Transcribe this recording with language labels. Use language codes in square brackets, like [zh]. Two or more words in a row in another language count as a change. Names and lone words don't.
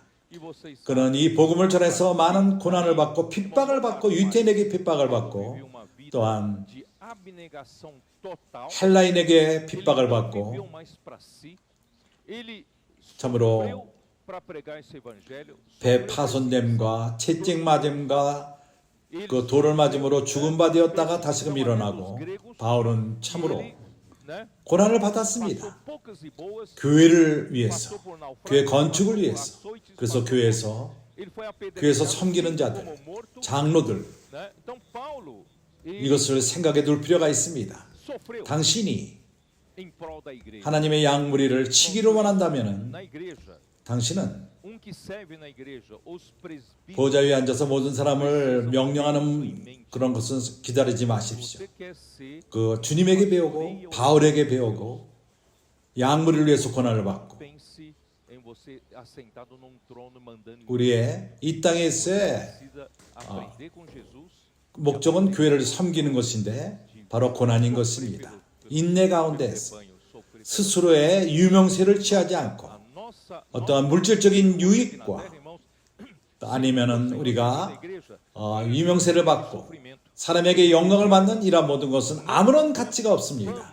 [ko] 그는 이 복음을 전해서 많은 고난을 받고 핍박을 받고 유태인에게 핍박을 받고 또한 헬라인에게 핍박을 받고 참으로 배 파손됨과 채찍 맞음과 그 돌을 맞음으로 죽은 바 되었다가 다시금 일어나고 바울은 참으로 고난을 받았습니다. 교회를 위해서, 교회 건축을 위해서. 그래서 교회에서 섬기는 자들, 장로들 이것을 생각해 둘 필요가 있습니다. [pt] sofreu [ko] 당신이 [pt] em prol da igreja. [ko] 하나님의 양무리를 치기를 원한다면 [pt] Na igreja, [ko] 당신은 [pt] que serve na igreja, os presbíteros. [ko] 보좌 위에 앉아서 모든 사람을 명령하는 그런 것은 기다리지 마십시오. [pt] Você quer ser [ko] 그 주님에게 배우고 바울에게 배우고 양무리를 위해서 고난을 받고 [pt] pense em você assentado num trono mandando. [ko] 우리의 이 땅에서의 [pt] Precisa aprender com Jesus. [ko] 목적은 교회를 섬기는 것인데 바로 고난인 것입니다. 인내 가운데서 스스로의 유명세를 취하지 않고 어떠한 물질적인 유익과 아니면은 우리가 유명세를 받고 사람에게 영광을 받는 이러한 모든 것은 아무런 가치가 없습니다.